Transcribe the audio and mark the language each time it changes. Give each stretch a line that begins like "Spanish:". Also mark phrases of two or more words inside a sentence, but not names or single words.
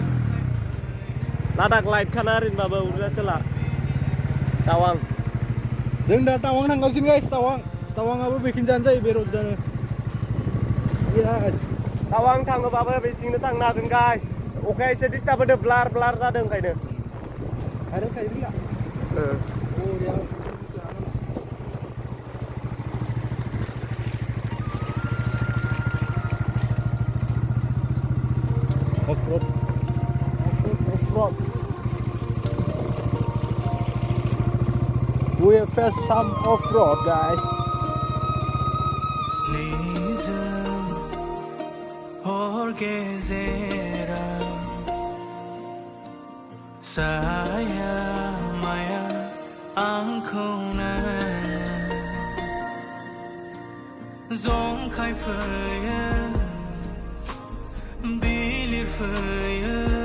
Bodo: लादाख लाइट खाना ओरैनोबाबो अरुणाचला टावां। जों दा टावां थांगासिनो गाइस, टावांआबो बेखिनिजानो जायो बे रडजानो। टावां थाङोबाबो बेथिंनो थांनो हागोन गाइस। अखाया एसे डिस्टार्ब होदो, ब्लार जादों ओंखायनो।
English: Off-road. We have faced some off-road guys.
Bodo: Nijwm Swargiary Saya maya आंखौ जंखाय फैयो बिलिर फैयो